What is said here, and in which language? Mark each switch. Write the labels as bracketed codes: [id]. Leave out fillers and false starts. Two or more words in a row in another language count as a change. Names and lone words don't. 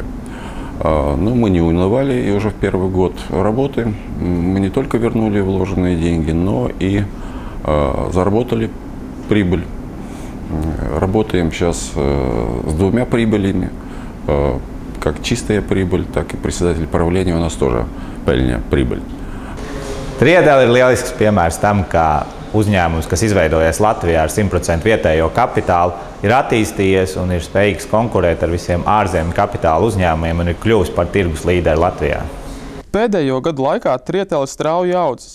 [ru] Но мы не унывали, и уже в первый год работы мы не только вернули вложенные деньги, но и заработали прибыль. Работаем сейчас с двумя прибылями, как чистая прибыль, так и председатель правления у нас тоже пельня прибыль. [lv] Trietel ir lielisks piemērs tam, kā uzņēmums, kas izveidojies Latvijā ar 100% vietējo kapitālu, ir attīstījies un ir spējīgs konkurēt ar visiem ārzemju kapitāla uzņēmumiem un ir kļuvis par tirgus līderi Latvijā. Pēdējo gadu laikā Trietel ir strauji audzis.